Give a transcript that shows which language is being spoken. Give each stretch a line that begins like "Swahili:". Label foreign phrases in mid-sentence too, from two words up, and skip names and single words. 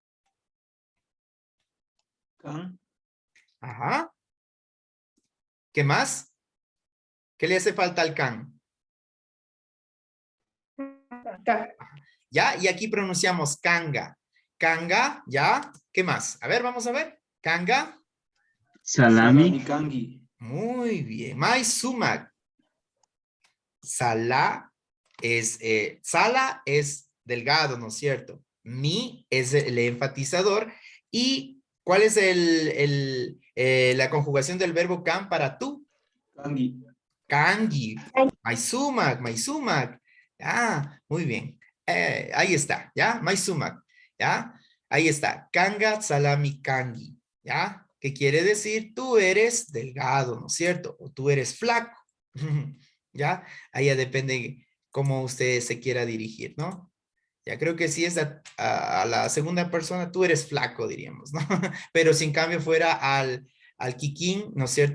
Spanish: Can. Ajá. ¿Qué más? ¿Qué le hace falta al can? Ya, y aquí pronunciamos kanga. Kanga, ya. ¿Qué más? A ver, vamos a ver. Kanga.
Quechua: Salami kangi.
Spanish: Muy bien.
Quechua: Mai sumak.
Spanish: Sala es delgado, ¿no es cierto? Mi es el enfatizador. ¿Y cuál es la conjugación del verbo kan para tú? Kangi.
Quechua: Kangi. Mai sumak.
Spanish: Ah, muy bien. Ahí está, ¿ya?
Quechua: Mai sumak,
Spanish: ¿ya? Ahí está.
Quechua: Kanga salami kangi,
Spanish: ¿ya? ¿Qué quiere decir? Tú eres delgado, ¿no es cierto? O tú eres flaco. ¿Ya? Ahí ya depende cómo usted se quiera dirigir, ¿no? Ya creo que si es a la segunda persona, tú eres flaco, diríamos, ¿no? Pero si en cambio fuera al Kikín, ¿no es cierto?